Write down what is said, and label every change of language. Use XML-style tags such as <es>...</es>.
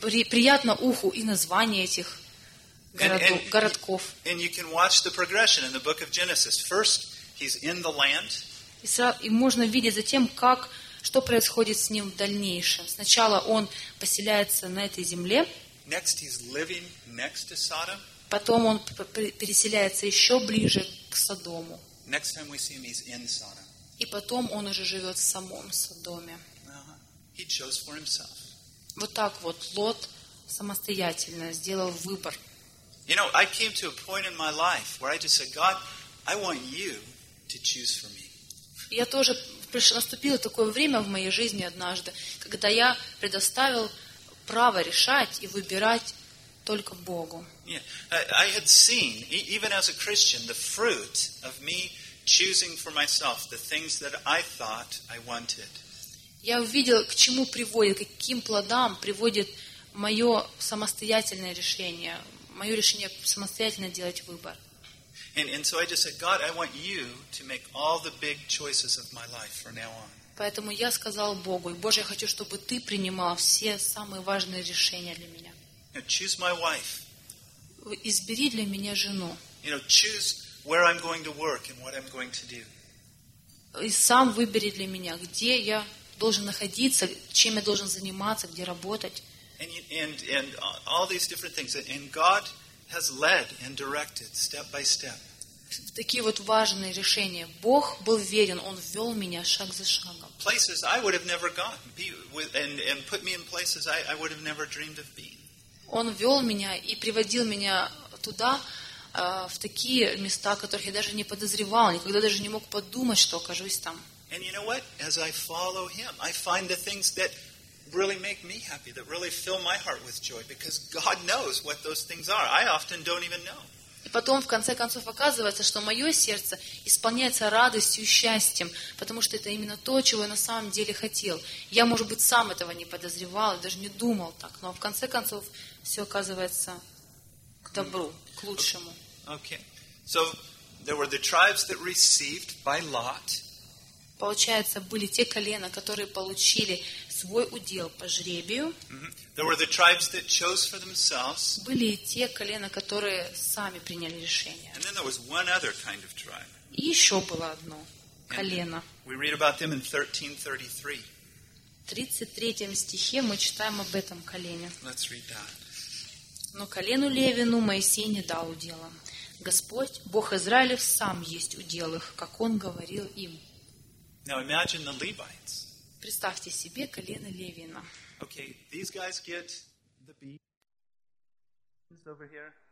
<ru>приятно уху и название этих городков.</ru> <en>And you can watch the progression in the book of Genesis. First, he's in the land.</en> <ru>И можно видеть затем, как что происходит с ним в дальнейшем. Сначала он поселяется на этой земле.</ru> <en>Next, he's living next to Sodom.</en> <ru>Потом он переселяется еще ближе к Содому.</ru> <en>Next time we see him, he's in Sodom.</en> <ru>И потом он уже живет в самом Содоме.</ru> <en>He chose for himself.</en> <ru>Вот так вот Лот самостоятельно сделал выбор.</ru> <en>You know, I came to a point in my life where I just said, God, I want you to choose for me.</en> <ru>Я тоже наступило такое время в моей жизни однажды, когда я предоставил право решать и выбирать только Богу.</ru> <en>I had seen, even as a Christian, the fruit of me choosing for myself the things that I thought I wanted.</en> <ru>Я увидел, к чему приводит, каким плодам приводит мое самостоятельное решение. Мое решение самостоятельно делать выбор.</ru> <en>And so I just said, God, I want you to make all the big choices of my life from now on.</en> <ru>Поэтому я сказал Богу, Боже, я хочу, чтобы ты принимал все самые важные решения для меня.</ru> <en>Now choose my wife.</en> <ru>Избери для меня жену.</ru> <en>You know, choose where I'm going to work and what I'm going to do.</en> <ru>И сам выбери для меня, где я должен находиться, чем я должен заниматься, где работать.</ru> <en>And all these different things. And God has led and directed step by step.</en> <ru>Такие вот важные решения. Бог был верен, Он вел меня шаг за шагом.</ru> <en>Places I would have never gone, and put me in places I would have never dreamed of being.</en> <ru>Он вел меня и приводил меня туда, в такие места, которых я даже не подозревал, никогда даже не мог подумать, что окажусь там.</ru> <en>And you know what? As I follow Him, I find the things that really make me happy, that really fill my heart with joy, because God knows what those things are. I often don't even know.</en> <ru>И потом, в конце концов, оказывается, что мое сердце исполняется радостью и счастьем, потому что это именно то, чего я на самом деле хотел. Я, может быть, сам этого не подозревал, даже не думал так, но в конце концов, все оказывается к добру, к лучшему. Okay.</ru> <en>So, there were the tribes that received by lot.</en> <ru>Получается, были те колена, которые получили свой удел по жребию.</ru> <en>There were the tribes that chose for themselves.</en> <ru>Были и те колена, которые сами приняли решение.</ru> <en>And then there was one other kind of tribe.</en> <ru>И еще было одно колено.</ru> <en>We read about them in 13:33.</en> <ru>В 33 стихе мы читаем об этом колене.</ru> <en>Let's read that.</en> <ru>Но колену Левину Моисей не дал удела. Господь, Бог Израилев, сам есть удел их, как Он говорил им.</ru> <en>Now imagine the Levites.</en> <ru>Представьте себе колено Левина.</ru> <en>Okay, these guys get the beans over here.</en>